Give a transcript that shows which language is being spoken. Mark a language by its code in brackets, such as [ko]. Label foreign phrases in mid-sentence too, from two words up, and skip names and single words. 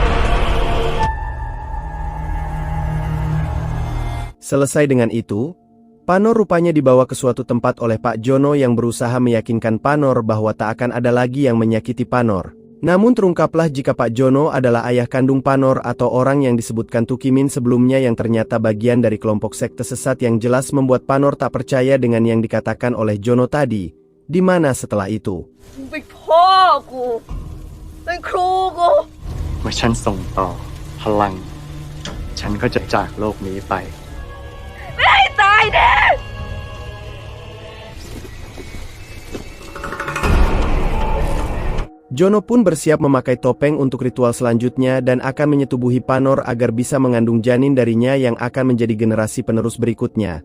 [id] Selesai dengan itu, Panor rupanya dibawa ke suatu tempat oleh Pak Jono yang berusaha meyakinkan Panor bahwa tak akan ada lagi yang menyakiti Panor. Namun terungkaplah jika Pak Jono adalah ayah kandung Panor atau orang yang disebutkan Tukimin sebelumnya yang ternyata bagian dari kelompok sekte sesat yang jelas membuat Panor tak percaya dengan yang dikatakan oleh Jono tadi. Di mana setelah itu? [th] เมื่อฉันส่งต่อพลังฉันก็จะจากโลกนี้ไป [id] Jono pun bersiap memakai topeng untuk ritual selanjutnya dan akan menyetubuhi Panor agar bisa mengandung janin darinya yang akan menjadi generasi penerus berikutnya.